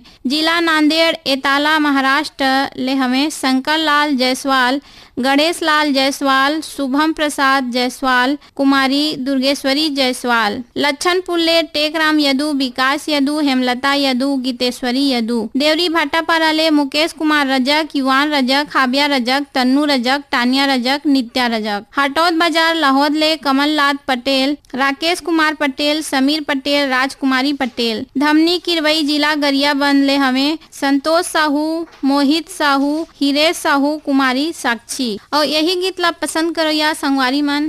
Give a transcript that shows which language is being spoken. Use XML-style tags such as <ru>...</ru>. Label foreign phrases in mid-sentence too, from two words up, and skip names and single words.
<hne>जिला नांदेड़ एताला महाराष्ट्र ले हमें शंकर लाल जायसवाल गणेश लाल जायसवाल शुभम प्रसाद जायसवाल कुमारी दुर्गेश्वरी जायसवाल लच्छनपुर ले टेकराम यदु विकास यदु हेमलता यदु गीतेश्वरी यदु देवरी भाटापारा ले मुकेश कुमार रजक युवान रजक हाबिया रजक तन्नू रजक टानिया रजक नित्या रजक हटौद बाजार लाहौद ले कमलनाथ पटेल राकेश कुमार पटेल समीर पटेल राजकुमारी पटेल धमनी किरवई जिला गरियाबंद ले हमें संतोष साहू मोहित साहू हिरेश साहू कुमारी साक्षी और यही गीत ला पसंद करो या संगवारी मन</hne>